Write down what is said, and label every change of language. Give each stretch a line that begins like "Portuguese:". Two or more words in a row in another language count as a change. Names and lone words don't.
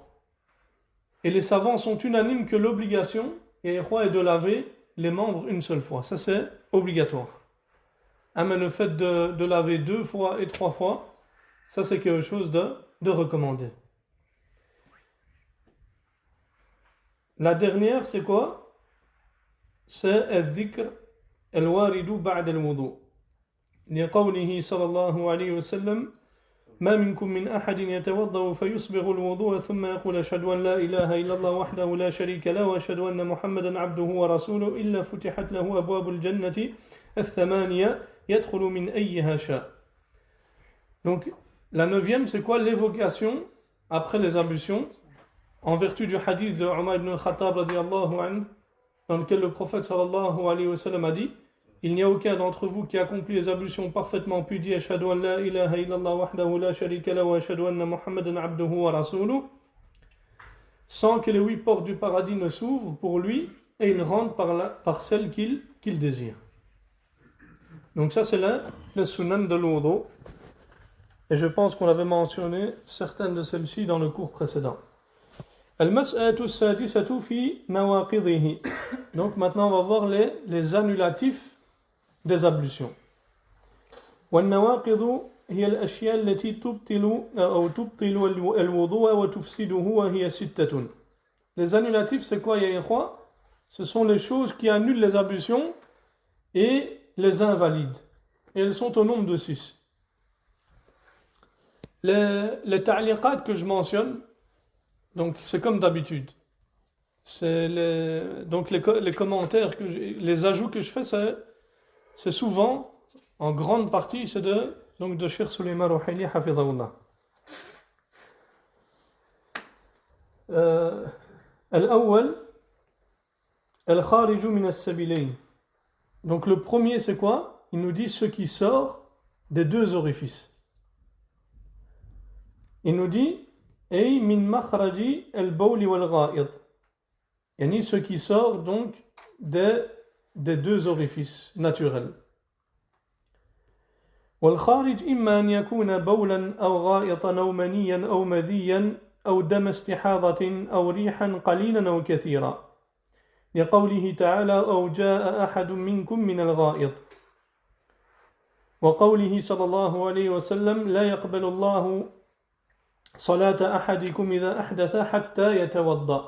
French: Et les savants sont unanimes que l'obligation est de laver les membres une seule fois. Ça c'est obligatoire. Mais le fait de laver 2 fois et 3 fois, ça c'est quelque chose de recommandé. La dernière c'est quoi?
Arabic: C'est al-dhikr الوارد بعد الوضوء لقوله صلى الله عليه وسلم ما منكم من أحد يتوضأ فيصبغ الوضوء ثم يقول أشهد أن لا إله إلا الله وحده لا شريك له وأشهد أن محمدا عبده ورسوله إلا فتحت له أبواب الجنة الثمانية يدخل من أيها شاء.
French: Donc la neuvième, c'est quoi? L'évocation après les ablutions en vertu du hadith de Umar ibn al-Khattab
Arabic: رضي الله عنه,
French: dans lequel le prophète
Arabic: صلى الله عليه وسلم
French: a dit: il n'y a aucun d'entre vous qui accomplit les ablutions parfaitement puis dit
Arabic: أشهد أن لا إله إلا الله وحده لا شريك له وأشهد أن محمدا عبده ورسوله,
French: sans que les 8 portes du paradis ne s'ouvrent pour lui et il rentre par celle qu'il désire. Donc ça c'est le sunan de l'wudu, et je pense qu'on avait mentionné certaines de celles-ci dans le cours précédent.
Arabic: المسألة السادسة في نواقضه.
French: Donc maintenant on va voir les annulatifs des ablutions.
Arabic: والنواقض هي الأشياء التي تبطل أو تبطل الوضوء وتفسده وهي ستة.
French: Les annulatifs, c'est quoi,
Arabic: يا إخوة?
French: Ce sont les choses qui annulent les ablutions et les invalident. Et elles sont au nombre de 6. Les ta'liqat que je mentionne, donc c'est comme d'habitude. C'est les commentaires, les ajouts que je fais, c'est souvent, en grande partie, c'est de Cheikh Suleyman Rouhaili, hafidhahullah.
Arabic: الأول، الخارج من السبيلين.
French: Donc le premier, c'est quoi? Il nous dit ce qui sort des 2 orifices. Il nous dit
Arabic: أي من مخرج البول والغائط.
French: Yani ce qui sort donc des 2 orifices naturels.
Arabic: والخارج إما أن يكون بولا أو غائطا أو منيا أو مذيا أو دم استحاضة أو ريحا قليلا أو كثيرا لقوله تعالى أو جاء أحد منكم من الغائط وقوله صلى الله عليه وسلم لا يقبل الله صلاة أحدكم إذا أحدث حتى يتوضأ.